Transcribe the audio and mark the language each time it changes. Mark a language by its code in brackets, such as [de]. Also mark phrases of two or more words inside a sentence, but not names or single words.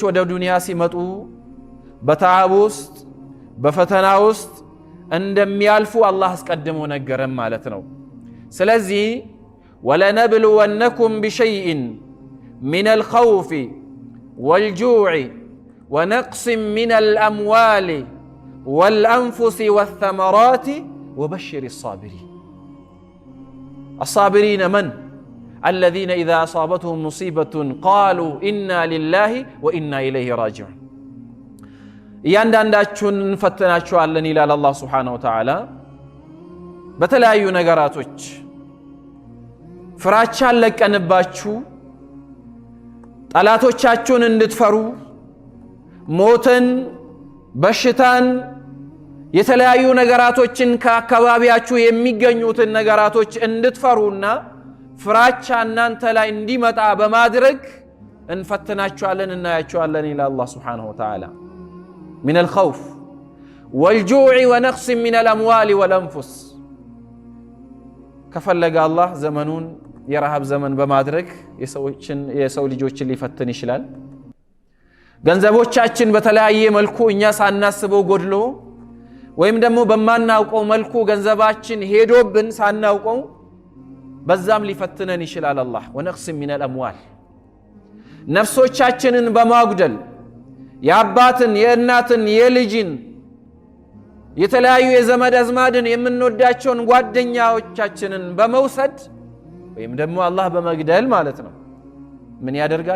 [am] ወደ ዱንያ ሲመጡ በተዓብ ውስጥ በፈተና ውስጥ እንደሚያልፉ አላህ አስቀድሞ ነገረን ማለት ነው። ስለዚህ [ar] ولنبلونكم بشيء من الخوف والجوع ونقص من الأموال والأنفس والثمرات وبشر الصابرين من؟ الذين إذا أصابتهم مصيبة قالوا إنا لله وإنا إليه راجعون [am] እያንዳንዳችሁን እንፈትናችኋለን ይላል አላህ [ar] سبحانه وتعالى። [am] በተለያዩ ነገራቶች ፍራቻን ለቀንባችሁ ጠላቶቻችሁን እንድትፈሩ ሞትን በሽታን የተለያዩ ነገራቶችን ከአካባቢያችሁ የሚገኙትን ነገራቶች እንድትፈሩና ፍራቻ እናንተ ላይ እንዲመጣ በማድረግ እንፈትናችኋለን እናያችኋለን ይላል አላህ [ar] سبحانه وتعالى። من الخوف والجوع ونقص من الأموال والأنفس [am] ከፈለገ አላህ ዘመኑን የረሃብ ዘመን በማድረግ የሰው ልጆችን ሊፈትን ይችላል። ገንዘቦቻችን በተለያየ መልኩ እኛ ሳናስበው ጎድሎ ወይም ደግሞ በማናውቀው መልኩ ገንዘባችን ሄዶብን ሳናውቀው በዛም ሊፈትነን ይችላል አላህ። ወነቅስ [ar] من الأموال [am] ነፍሶቻችንን በማጉደል የአባትን የእናትን የልጅን የተለያዩ የዘመድ አዝማድን የምንወዳቸውን ጓደኛዎቻችንን በመውሰድ ወይም ደግሞ አላህ በመግደል ማለት ነው ምን ያደርጋል?